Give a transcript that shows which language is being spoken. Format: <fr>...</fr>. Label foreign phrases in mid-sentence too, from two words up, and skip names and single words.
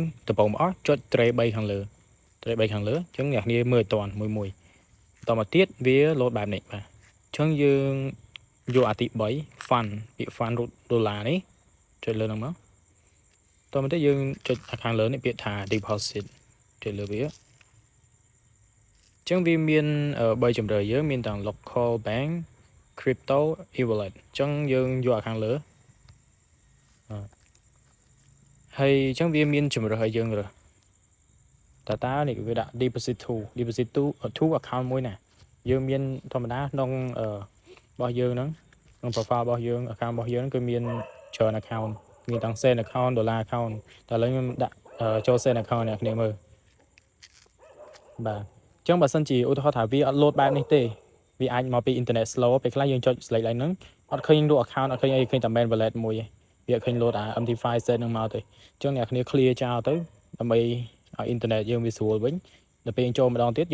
<km>ដំបូងមកអស់ចុច tray 3ខាងលើអញ្ចឹងអ្នកគ្នាមើលឲ្យតាន់មួយបន្តមកទៀតវា load បែបនេះបាទអញ្ចឹងយើងយកអាទី3 fund ពាក្យ fund ដុល្លារនេះចុចលើហ្នឹងមកតោះមកទៀតយើងចុចខាងលើនេះពាក្យថា deposit ចុចលើវាអញ្ចឹងវាមាន3ជម្រើសយើងមានទាំង</km> <en>local bank crypto e-wallet</en> <km>អញ្ចឹងយើងយកខាងលើ ហើយអញ្ចឹងវាមានជម្រើសឲ្យយើងរើសតើនេះវាដាក់</km> <en>deposit to account</en> <km>មួយណាយើងមានធម្មតាក្នុងរបស់យើងហ្នឹងក្នុង profile របស់យើង account របស់យើងគឺមានច្រើន account មានទាំង</km> <en>send account dollar account</en> <km>តែឥឡូវខ្ញុំដាក់ចូល send account អ្នកគ្នាមើលបាទអញ្ចឹងបើសិនជាឧទាហរណ៍ថាវាអត់ load បែបនេះទេវាអាចមកពី</km> <en>internet slow</en> <km>ពេលខ្លះយើងចុច select ឡើងហ្នឹងអត់ឃើញរូប account អត់ឃើញអីឃើញតែ main wallet មួយឯងវាអត់ឃើញ load អា MT5 set ហ្នឹងមកទេអញ្ចឹងអ្នកគ្នា clear ចោលទៅដើម្បីឲ្យ internet យើងវាស្រួលវិញដល់ពេលយើងចូលម្ដងទៀត</km>